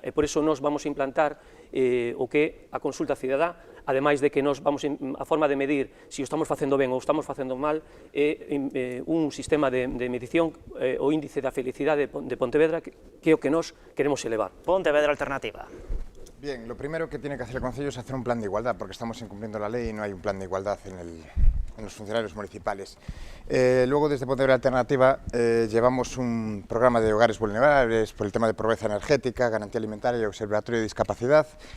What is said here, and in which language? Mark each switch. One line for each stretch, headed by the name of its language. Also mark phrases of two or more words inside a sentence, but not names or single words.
Galician: E por iso nos vamos a implantar o que é a consulta cidadá, ademais de que nos vamos a forma de medir se o estamos facendo ben ou estamos facendo mal, é un sistema de medición, o índice da felicidade de Pontevedra, que é o que nos queremos elevar. Pontevedra Alternativa.
Spanish: Bien, lo primero que tiene que hacer el Concello es hacer un plan de igualdad, porque estamos incumpliendo la ley y no hay un plan de igualdad en los funcionarios municipales. Luego, desde Pontevedra Alternativa, llevamos un programa de hogares vulnerables por el tema de pobreza energética, garantía alimentaria y observatorio de discapacidad.